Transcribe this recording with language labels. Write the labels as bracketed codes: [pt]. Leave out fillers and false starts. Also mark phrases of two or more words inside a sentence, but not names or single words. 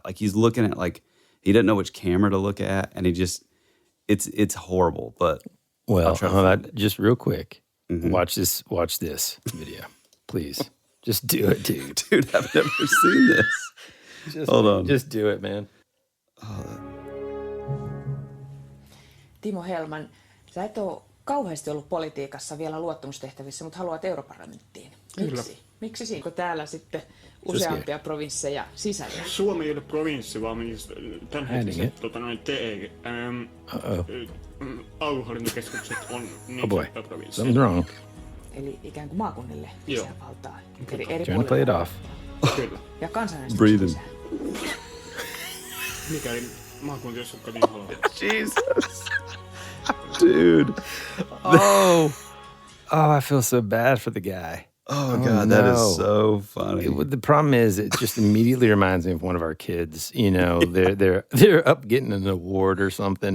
[en] Like, he's looking at, like, he doesn't know which camera to look at. And he just, it's horrible. But well, just real quick, watch this video, please. Just do it, dude. Dude, I've never seen this. Hold on. Just do it, man. [fi] Timo Helman, sä et ole kauheasti ollut politiikassa vielä luottamustehtävissä, mutta haluat europarlamenttiin. Miksi? Miksi siinä? Onko täällä sitten useampia provinsseja sisällä? Suomi ei ole provinssi, vaan tämänhetkiset aluehallintokeskukset on niin sanottuja provinsseja. [en] Something's wrong. [fi] Eli ikään kuin maakunnille lisää valtaa. Eri [en] Trying to play it off. [fi] Kyllä. Ja kansanäänestys lisää. Mikäli maakuntia sukka niin haluaa. [en] Jesus. Dude. I feel so bad for the guy. Oh God, that is so funny. The problem is, it just immediately reminds me of one of our kids. You know, they're up getting an award or something.